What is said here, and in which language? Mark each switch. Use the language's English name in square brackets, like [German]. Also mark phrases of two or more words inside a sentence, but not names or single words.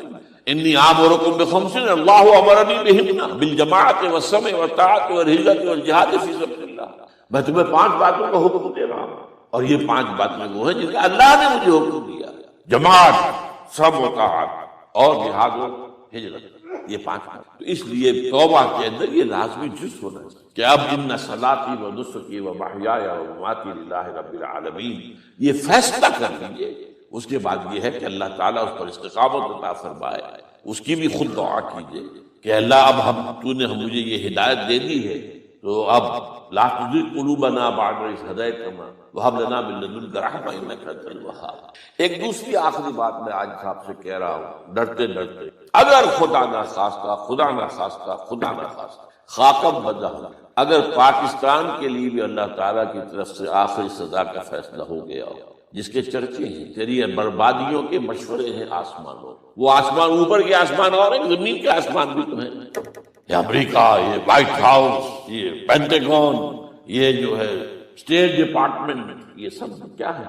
[Arabic] انی آمرکم بخمس اللہ امرنی بہن بالجماعت والسمع والطاعت والہجرۃ والجہاد فی سبیل اللہ، [Urdu] میں تمہیں 5 باتوں کا حکم دے رہا ہوں، اور یہ 5 باتیں وہ ہیں جن کا اللہ نے مجھے حکم دیا، جماعت، سمع و طاعت اور جہاد و ہجرت، یہ 5 بات۔ تو اس لیے توبہ کے اندر یہ لازمی جز ہونا چاہیے کہ اب [Arabic] ان صلاتی و نسکی و محیای و مماتی للہ رب العالمین، [Urdu] یہ فیصلہ کر لیجیے۔ اس کے بعد یہ ہے کہ اللہ تعالیٰ اس پر استقامت عطا فرمائے، اس کی بھی خود دعا کیجیے کہ اللہ اب تو نے مجھے یہ ہدایت دے دی ہے تو اب [Arabic] لا تزغ قلوبنا بعد إذ هديتنا وهب لنا من لدنك رحمة إنك أنت الوهاب۔ [Urdu] ایک دوسری آخری بات میں آج آپ سے کہہ رہا ہوں ڈرتے ڈرتے، اگر خدا نہ خواستہ خاکم بدہ، اگر پاکستان کے لیے بھی اللہ تعالیٰ کی طرف سے آخری سزا کا فیصلہ ہو گیا ہو، جس کے چرچے ہیں، تیری بربادیوں کے مشورے ہیں آسمانوں، وہ آسمان اوپر کے آسمان اور ہیں، زمین کے آسمان بھی تو ہیں، یہ امریکہ، یہ وائٹ ہاؤس، یہ پینٹاگون، یہ جو ہے اسٹیٹ ڈپارٹمنٹ، یہ سب کیا ہے؟